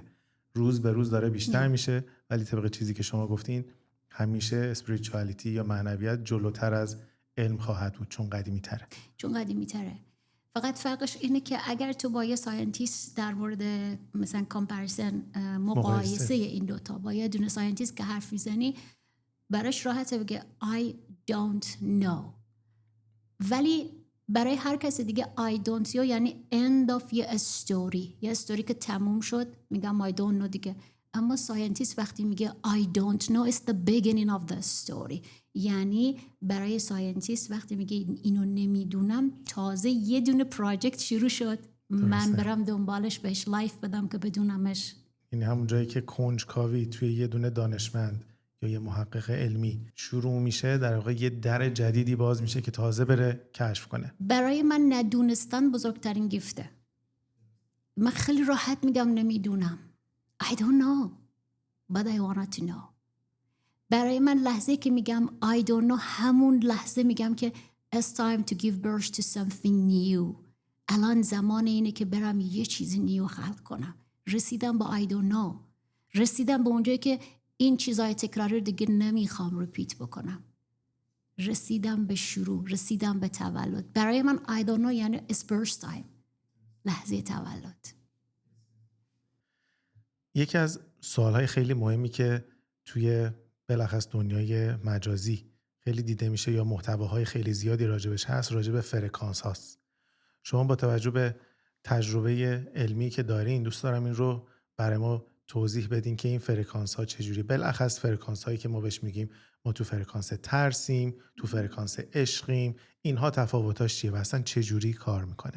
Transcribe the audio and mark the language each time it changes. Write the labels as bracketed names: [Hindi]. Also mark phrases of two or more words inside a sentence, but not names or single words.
[Persian] روز به روز داره بیشتر میشه، ولی طبق چیزی که شما گفتین همیشه اسپریچوالیتی یا معنویت جلوتر از علم خواهد بود، چون قدیمی تره. فقط فرقش اینه که اگر تو با یه ساینتیست در مورد مثلا کامپریسن، مقایسه این دوتا با یه دونه ساینتیست که حرف میزنی، براش راحته بگه [English] I don't know. [Persian] ولی برای هر کسی دیگه [English] I don't know [Persian] یعنی [English] end of [Persian] یه استوری که تموم شد، میگم [English] I don't know [Persian] دیگه. اما ساینتیست وقتی میگه [English] I don't know it's the beginning of the story، [Persian] یعنی برای ساینتیست وقتی میگه اینو نمیدونم، تازه یه دونه پراجکت شروع شد، من برم دنبالش، بهش لایف بدم که بدونمش. این همون جایی که کنجکاوی توی یه دونه دانشمند یا یه محقق علمی شروع میشه، در واقع یه در جدیدی باز میشه که تازه بره کشف کنه. برای من ندونستن بزرگترین گیفته. من خیلی راحت میگم نمیدونم، [English] I don't know but I want to know. [Persian] برای من لحظه که میگم [English] I don't know، [Persian] همون لحظه میگم که [English] it's time to give birth to something new. [Persian] الان زمان اینه که برم یه چیز نیو خلق کنم. رسیدم با [English] I don't know [Persian] رسیدم به اونجایی که این چیزای تکراری رو دیگه نمیخوام ریپیت بکنم. رسیدم به شروع، رسیدم به تولد. برای من [English] I don't know یعنی it's birth time، [Persian] لحظه تولد. یکی از سوالهای خیلی مهمی که توی بلخص دنیای مجازی خیلی دیده میشه یا محتواهای خیلی زیادی راجبش هست، راجب فرکانس هاست. شما با توجه به تجربه علمی که دارین دوست دارم این رو برای ما توضیح بدین که این فرکانس ها چجوری، بلخص فرکانس هایی که ما بهش میگیم ما تو فرکانس ترسیم، تو فرکانس عشقیم، اینها تفاوتاش چیه و اصلا چجوری کار میکنه؟